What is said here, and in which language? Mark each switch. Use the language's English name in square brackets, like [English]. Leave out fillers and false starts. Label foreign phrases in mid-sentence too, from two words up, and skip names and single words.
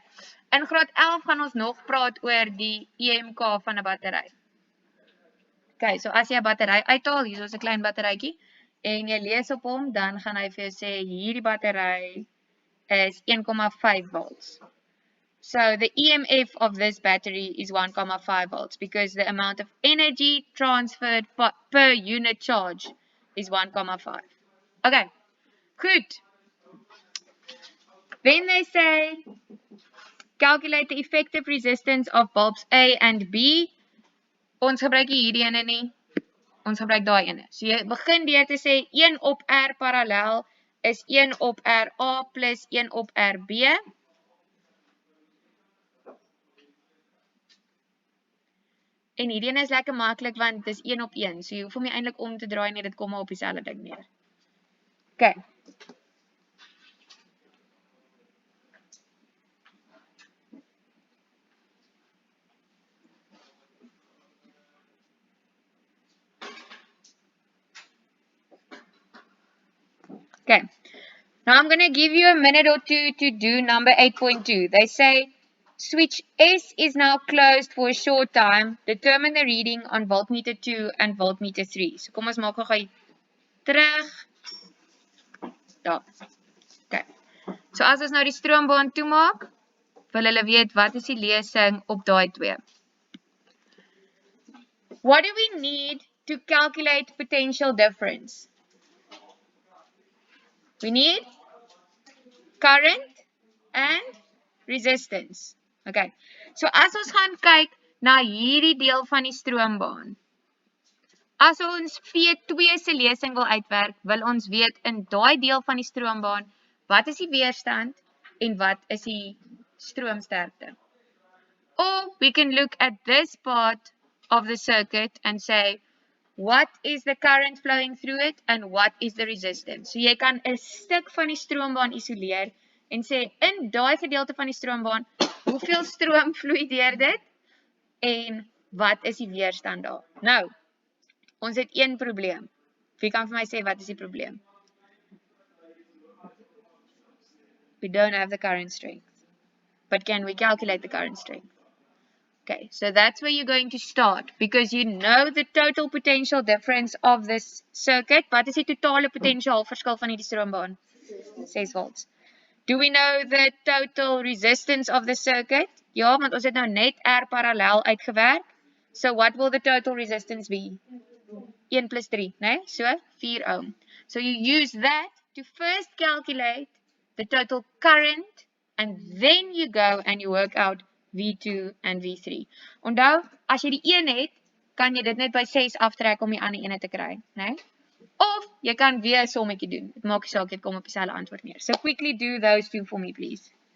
[Afrikaans] In graad 11 gaan ons nog praat oor die EMK van 'n battery. Okay, so as jy 'n battery uithaal, hier is 'n klein batterytjie en jy lees op hom, dan gaan hy vir jou sê hierdie battery is 1,5 volts. [English] So the EMF of this battery is 1,5 volts because the amount of energy transferred per unit charge is 1,5. Okay, good. Then they say calculate the effective resistance of bulbs A and B. [Afrikaans] Ons gebruik hierdie ene nie. Ons gebruik daai ene. So jy begin deur te sê 1 op R parallel is 1 op RA plus 1 op RB. En hierdie ene is lekker maklik want dit is 1 op 1. So jy hoef hom nie eintlik om te draai nie, dit kom maar op dieselfde ding neer. Okay. [English] Okay, now I'm going to give you a minute or two to do number 8.2. They say, switch S is now closed for a short time. Determine the reading on voltmeter 2 and voltmeter 3. [Afrikaans] So kom ons maak gou terug. Daar. Okay. So as ons nou die stroombaan toemaak, wil hulle weet wat is die lesing op daai twee. [English] What do we need to calculate potential difference? We need current and resistance. Okay. [Afrikaans] So as ons gaan kyk na hierdie deel van die stroombaan. As ons V2 se lesing wil uitwerk, wil ons weet in daai deel van die stroombaan, wat is die weerstand en wat is die stroomsterkte. [English] Or we can look at this part of the circuit and say, what is the current flowing through it and what is the resistance? [Afrikaans] So jy kan 'n stuk van die stroombaan isoleer en sê in daai gedeelte van die stroombaan, hoeveel stroom vloei deur dit en wat is die weerstand daar? Nou, ons het een probleem. Wie kan vir my sê wat is die probleem? [English] We don't have the current strength. But can we calculate the current strength? Okay, so that's where you're going to start because you know the total potential difference of this circuit. [Afrikaans] Wat is die totale potentiaalverskil van hierdie stroombaan? 6 volts. [English] Do we know the total resistance of the circuit? [Afrikaans] Ja, want ons het nou net R parallel uitgewerk. [English] So what will the total resistance be? 1 plus 3, né? So 4 ohm. So you use that to first calculate the total current, and then you go and you work out V2 en V3. [Afrikaans] Onthou, as jy die een het, kan jy dit net by 6 aftrek om die ander ene te kry, né? Of jy kan weer 'n sommetjie doen. Dit maak nie saak, jy kom op dieselfde antwoord neer. [English] So quickly do those two for me, please.